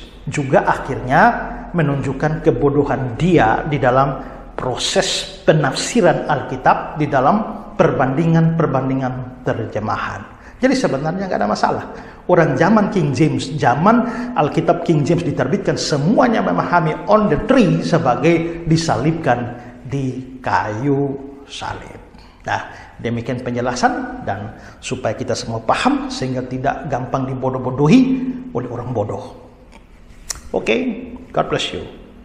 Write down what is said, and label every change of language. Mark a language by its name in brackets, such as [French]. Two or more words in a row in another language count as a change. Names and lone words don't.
[Indonesian] Juga akhirnya menunjukkan kebodohan dia di dalam proses penafsiran Alkitab di dalam perbandingan terjemahan. Jadi sebenarnya nggak ada masalah. Orang zaman King James, zaman Alkitab King James diterbitkan, semuanya memahami [English] on the tree [Indonesian] sebagai disalibkan di kayu salib. Nah, demikian penjelasan, dan supaya kita semua paham sehingga tidak gampang dibodoh-bodohi oleh orang bodoh. Oke, [English] God bless you.